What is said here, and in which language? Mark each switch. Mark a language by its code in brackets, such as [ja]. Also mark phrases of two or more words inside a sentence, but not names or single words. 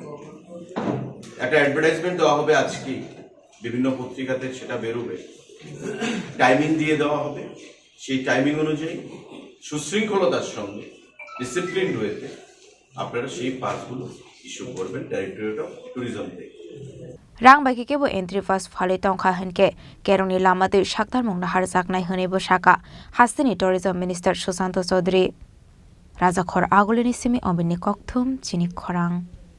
[bn] একটা অ্যাডভার্টাইজমেন্ট দেওয়া হবে আজকে, বিভিন্ন পত্রিকাতে সেটা বেরোবে, টাইমিং দিয়ে দেওয়া হবে। সেই টাইমিং অনুযায়ী সুশৃঙ্খলতার সঙ্গে [en] discipline wayte [bn] আপনারা সেই পাসগুলো ইস্যু করবেন ডাইরেক্টরেট অফ ট্যুরিজম থেকে। [trp] Rang bagi kebo entry pass phale tongkha henke keroni lamate shaktar mongna har jaknai honebo saka hastini [en] tourism minister [trp] Susanto Chaudhary Rajakhor agolini simi obini kokthum chini khorang